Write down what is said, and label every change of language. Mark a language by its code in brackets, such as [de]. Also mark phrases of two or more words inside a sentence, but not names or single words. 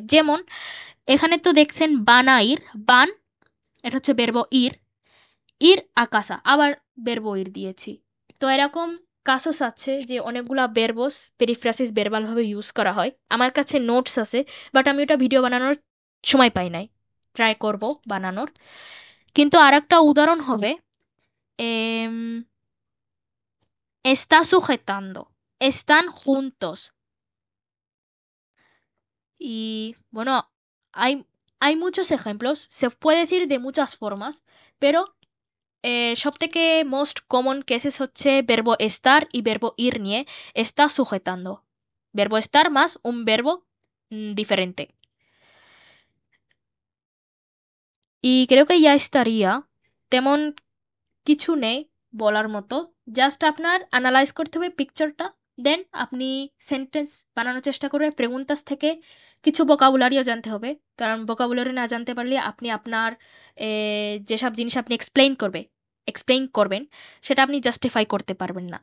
[bn] যেমন এখানে তো দেখছেন বানাইর, বান, এটা হচ্ছে [es] verbo ir, ir a casa, [bn] আবার [es] verbo ir [bn] দিয়েছি। তো এরকম কাসস আছে যে অনেকগুলা [es] verbos perífrasis [bn] বেরবালভাবে ইউজ করা হয়। আমার কাছে নোটস আছে, বাট আমি ওটা ভিডিও বানানোর সময় পাই নাই, ট্রাই করব বানানোর। কিন্তু আর একটা উদাহরণ হবে [es] está sujetando, están juntos. Y bueno, hay muchos ejemplos, se puede decir de muchas formas, pero সবথেকে [en] most common cases [es] হচ্ছে verbo estar y verbo ir নিয়ে está sujetando. Verbo estar más un verbo diferente. Y creo que ya estaría. [bn] তেমন কিছু নেই বলার মতো, জাস্ট আপনার অ্যানালাইজ করতে হবে পিকচারটা, দেন আপনি সেন্টেন্স বানানোর চেষ্টা করবে। প্রেগুন্তাস থেকে কিছু ভোকাবুলারিও জানতে হবে, কারণ ভোকাবুলারি না জানতে পারলে আপনি আপনার যেসব জিনিস আপনি এক্সপ্লেইন করবেন সেটা আপনি জাস্টিফাই করতে পারবেন না।